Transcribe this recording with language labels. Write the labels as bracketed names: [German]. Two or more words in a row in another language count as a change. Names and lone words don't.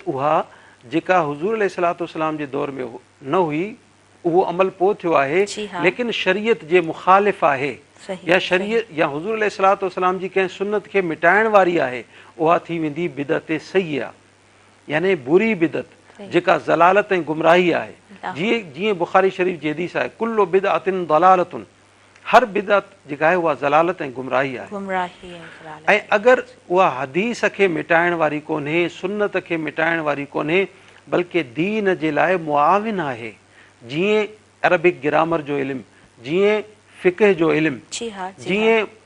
[Sindhi] उहा जेका हुज़ूर [Arabic] عليه الصلاة والسلام [Sindhi] जे दौर में न हुई उहो अमल पोइ थियो आहे लेकिन शरीयत जे मुखालिफ़ आहे या शरीयत या हुज़ूर [Arabic] عليه الصلاة والسلام [Sindhi] जी कंहिं सुन्नत खे मिटाइण वारी आहे उहा थी वेंदी बिदत सही आहे यानी बुरी बिदत जेका ज़लालत ऐं गुमराही आहे जीअं बुखारी शरीफ़ जी हदीस आहे [Arabic] كل بدعة ضلالة [Sindhi] हर बिदत जेका आहे उहा ज़लालत ऐं गुमराही आहे ऐं अगरि उहा हदीस खे मिटाइण वारी कोन्हे सुन्नत खे मिटाइण वारी कोन्हे बल्कि दीन जे लाइ मुआविन आहे जीअं [English] Arabic grammar [Sindhi] जो इल्मु जीअं फ़िक़ह जो इल्मु जीअं